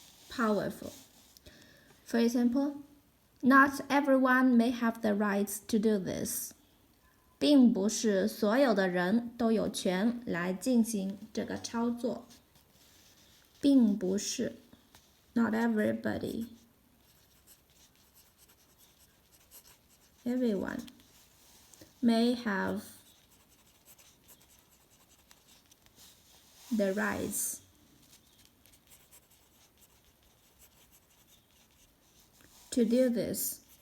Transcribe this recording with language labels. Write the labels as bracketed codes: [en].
[en] Powerful. For example, not everyone may have the rights to do this. [zh] 并不是所有的人都有权来进行这个操作。并不是 [en] not everybody. Everyone may have the rights to do this.